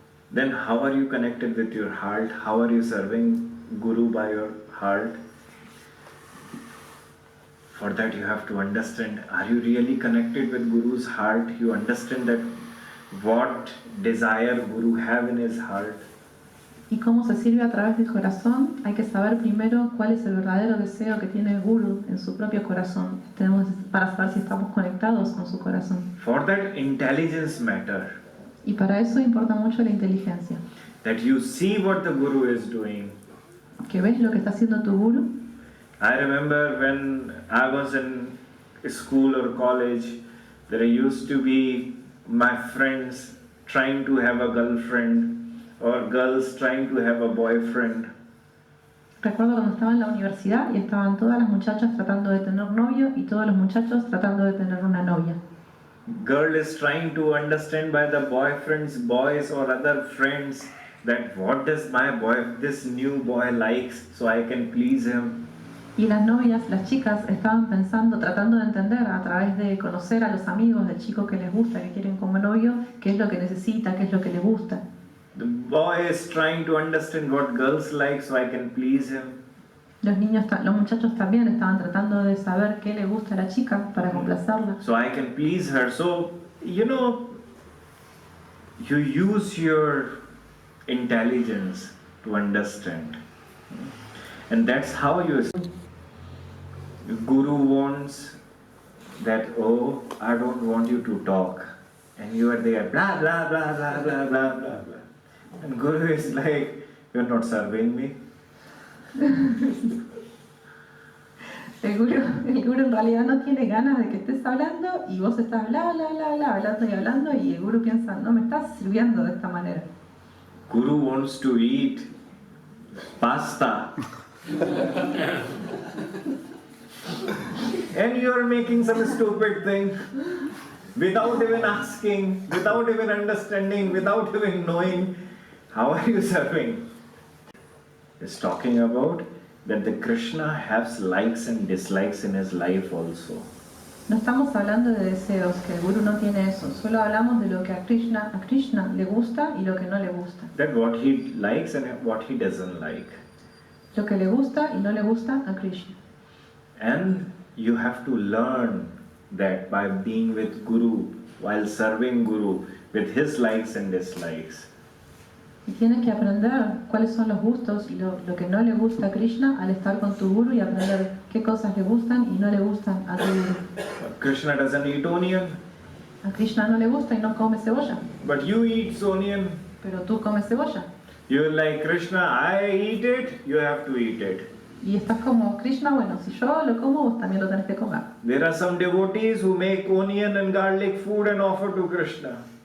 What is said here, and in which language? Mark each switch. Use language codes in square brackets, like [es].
[en] Then how are you connected with your heart? How are you serving Guru by your heart? For that you have to understand, are you really connected with Guru's heart? You understand that what desire Guru have in his heart. [es] ¿Y cómo se sirve a través del corazón? Hay que saber primero cuál es el verdadero deseo que tiene el Guru en su propio corazón. Tenemos para saber si estamos conectados con su corazón. [en] For that intelligence matter. [es] Y para eso importa mucho la inteligencia. [en] That you see what the Guru is doing. [es] Que ves lo que está haciendo tu Guru. [en] I remember when I was in school or college, there used to be my friends trying to have a girlfriend or girls trying to have a boyfriend. [es] Recuerdo cuando estaba en la universidad y estaban todas las muchachas tratando de tener novio y todos los muchachos tratando de tener una novia. [en] girl is trying to understand by the boyfriend's boys or other friends that what does this new boy likes, so I can please him. [es] Y las novias, las chicas, estaban pensando, tratando de entender a través de conocer a los amigos del chico que les gusta, que quieren como novio, qué es lo que necesita, qué es lo que le gusta. [en] The boy is trying to understand what girls like, so I can please him. [es] Los muchachos también estaban tratando de saber qué le gusta a la chica para complacerla. [en] So I can please her. So, you use your intelligence to understand. And that's how Guru wants that, oh, I don't want you to talk. And you are there, blah, blah, blah, blah, blah, blah, blah, blah. And Guru is like, you're not serving me. [es] El guru en realidad no tiene ganas de que estés hablando y vos estás bla, bla, bla, bla, hablando y el guru piensa, no me estás sirviendo de esta manera. [en] Guru wants to eat pasta. And you're making some stupid thing without even asking, without even understanding, without even knowing. How are you serving? It's talking about that the Krishna has likes and dislikes in his life also. [es] No estamos hablando de deseos, que el guru no tiene eso, solo hablamos de lo que a Krishna le gusta y lo que no le gusta. [en] That what he likes and what he doesn't like. [es] Lo que le gusta y no le gusta a Krishna. [en] And you have to learn that by being with Guru, while serving Guru, with his likes and dislikes. [es] Y tienes que aprender cuáles son los gustos y lo que no le gusta a Krishna al estar con tu guru y aprender qué cosas le gustan y no le gustan a tu guru. [en] Krishna doesn't eat onion. [es] A Krishna no le gusta y no come cebolla. [en] But you eat onion. [es] Pero tú comes cebolla. [en] You're like, Krishna, I eat it, you have to eat it. [es] Y estás como, Krishna, bueno, si yo lo como, vos también lo tenés que comer. [en] There are some devotees who make onion and garlic food and offer to Krishna.